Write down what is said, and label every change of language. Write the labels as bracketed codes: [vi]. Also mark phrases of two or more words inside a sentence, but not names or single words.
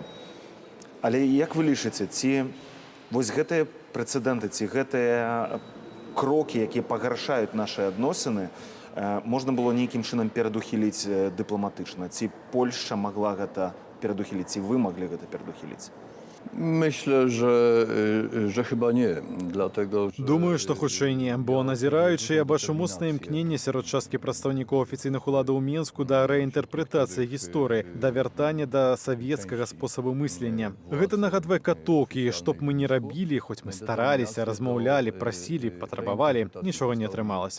[be] Але як вы лічыце, ці вось гэтыя прэцэдэнты, ці гэтыя крокі, якія пагаршаюць нашы адносіны, можна было нейкім чынам перадухіліць дыпламатычна? Ці Польшча магла гэта перадухіліць, ці вы маглі гэта перадухіліць? [pl] Myślę, że chyba nie, dlatego że... [be] Думаю, што хутчэй не, бо назіраючы я бачу моцнае імкненне сярод часткі прадстаўнікоў афіцыйных уладаў у Менску да рэінтэрпрэтацыі гісторыі, да вяртання да савецкага спосабу мыслення. Гэта нагадвае каток, і што б мы не рабілі, хоць мы стараліся, размаўлялі, прасілі, патрабавалі, нічога не атрымалася.